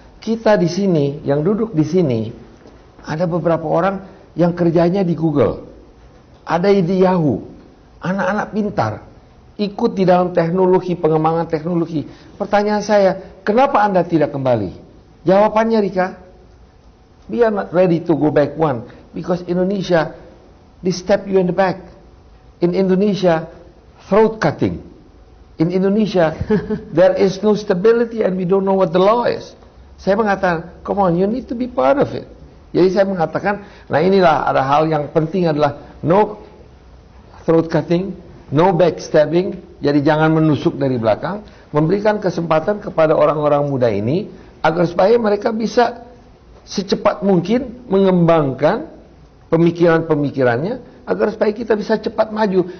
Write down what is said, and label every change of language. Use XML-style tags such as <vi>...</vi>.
<id>Kita di sini, yang duduk di sini, ada beberapa orang yang kerjanya di Google, ada di Yahoo, anak-anak pintar, ikut di dalam teknologi, pengembangan teknologi. Pertanyaan saya, kenapa Anda tidak kembali?</id> <en>Jawabannya, Rika, we are not ready to go back one, because Indonesia, they step you in the back. In Indonesia, throat cutting. In Indonesia, there is no stability and we don't know what the law is.</en> <id>Saya mengatakan,</id> <en>come on, you need to be part of it.</en> <id>Jadi saya mengatakan, nah inilah ada hal yang penting adalah</id> <en>no throat cutting, no backstabbing,</en> <id>jadi jangan menusuk dari belakang, memberikan kesempatan kepada orang-orang muda ini, agar supaya mereka bisa secepat mungkin mengembangkan pemikiran-pemikirannya, agar supaya kita bisa cepat maju.</id>